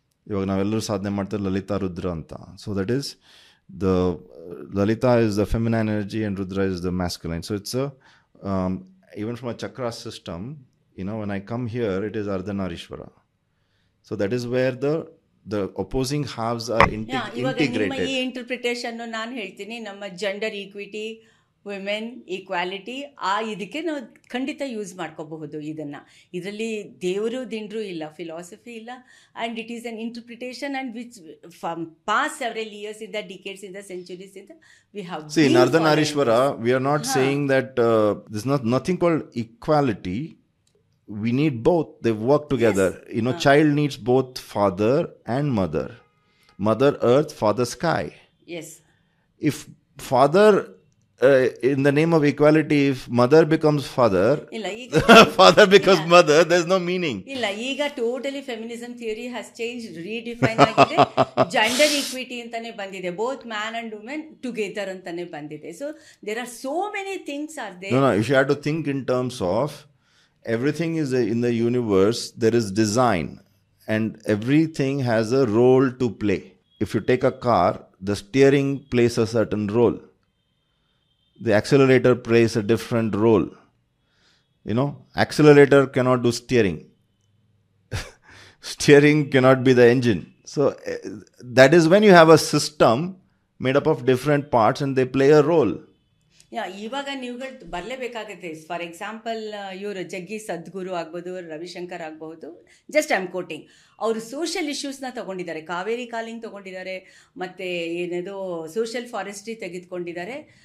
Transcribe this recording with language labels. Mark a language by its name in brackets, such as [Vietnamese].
[Kannada] ಇವಾಗ ನಾವೆಲ್ಲರೂ ಸಾಧನೆ ಮಾಡ್ತಾರೆ ಲಲಿತಾ ರುದ್ರ ಅಂತ. [English] So that is the Lalita is the feminine energy and Rudra is the masculine. So it's even from a chakra system, when I come here, it is Ardhanarishwara. So that is where the opposing halves are integrated. [Kannada] ಈ interpretation ನಾನು ಹೇಳ್ತೀನಿ, ನಮ್ಮ gender equity, women equality, ಇದಕ್ಕೆ ನಾವು ಖಂಡಿತ use ಮಾಡ್ಕೋಬಹುದು ಇದನ್ನು. ಇದರಲ್ಲಿ ದೇವರು ದಿಂಡ್ರು ಇಲ್ಲ, ಫಿಲಾಸಫಿ ಇಲ್ಲ, [English] And it is an interpretation and which from past several years ಇಂದ, decades ಇಂದ, centuries ಇಂದ we have. See, in Ardhanarishwara, we are not saying that there's nothing called equality. We need both. They work together. Yes. Child needs both father and mother. Mother earth, father sky. Yes. If father, in the name of equality, if mother becomes father, father becomes mother, there's no meaning. [Kannada] ಇಲ್ಲ, ಈಗ totally feminism theory [English] has change, [Kannada] redefine ಆಗಿದೆ. Gender equity ಅಂತಾನೆ ಬಂದಿದೆ, [English] both man and women together [Kannada] ಅಂತಾನೆ ಬಂದಿದೆ. [English] So there are so many things are there. No, if you have to think in terms of everything is in the universe, there is design and everything has a role to play. If you take a car, the steering plays a certain role. The accelerator plays a different role. Accelerator cannot do steering. Steering cannot be the engine. So that is when you have a system made up of different parts and they play a role. [Kannada] ಇವಾಗ ನೀವುಗಳು ಬರಲೇಬೇಕಾಗುತ್ತೆ. For example, ಇವರು ಜಗ್ಗಿ ಸದ್ಗುರು ಆಗ್ಬೋದು, ರವಿಶಂಕರ್ ಆಗಬಹುದು, [English] Just I am quoting. [Kannada] ಅವರು social ಇಶ್ಯೂಸ್ನ ತೊಗೊಂಡಿದ್ದಾರೆ, Kaveri calling ತೊಗೊಂಡಿದ್ದಾರೆ, ಮತ್ತು ಏನೇದೋ social forestry ತೆಗೆದುಕೊಂಡಿದ್ದಾರೆ.